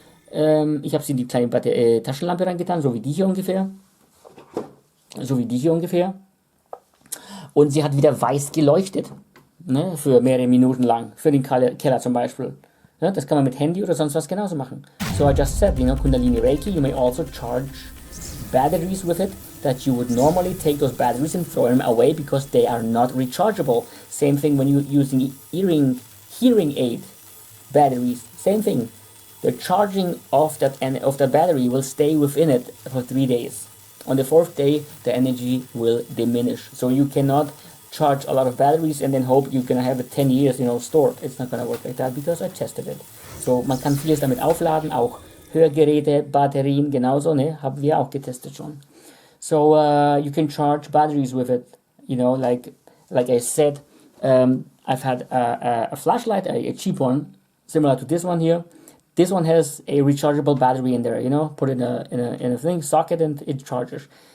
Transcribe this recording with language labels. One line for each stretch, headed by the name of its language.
German: Ich habe sie in die kleine Taschenlampe reingetan, so wie die hier ungefähr. So wie die hier ungefähr. Und sie hat wieder weiß geleuchtet. Ne, für mehrere Minuten lang. Für den Keller zum Beispiel. Ja, das kann man mit Handy oder sonst was genauso machen.
English: So I just said, Kundalini Reiki, you may also charge batteries with it that you would normally take those batteries and throw them away because they are not rechargeable. Same thing when you're using hearing aid batteries. Same thing. The charging of that battery will stay within it for 3 days. On the 4th day, the energy will diminish. So you cannot charge a lot of batteries and then hope you're gonna have it 10 years, stored. It's not gonna work like that because I tested it.
German: So man kann vieles damit aufladen, auch Hörgeräte, Batterien genauso, ne, haben wir auch getestet schon.
English: So you can charge batteries with it, like I said, I've had a flashlight, a cheap one, similar to this one here. This one has a rechargeable battery in there, put it in a thing, socket, and it charges.